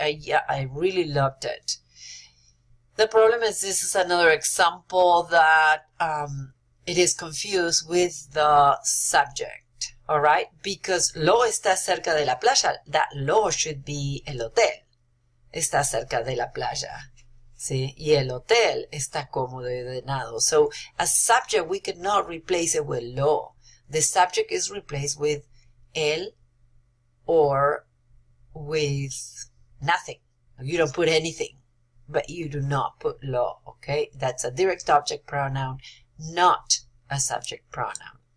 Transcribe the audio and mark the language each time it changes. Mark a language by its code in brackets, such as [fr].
[en] I really loved it. The problem is this is another example that it is confused with the subject, all right? Because [es] lo está cerca de la playa. [en] That lo should be el hotel. [es] Está cerca de la playa, ¿sí? Y el hotel está cómodo y ordenado. [en] So, as subject, we cannot replace it with lo. The subject is replaced with el or with nothing. You don't put anything, but you do not put lo, okay? That's a direct object pronoun, not a subject pronoun.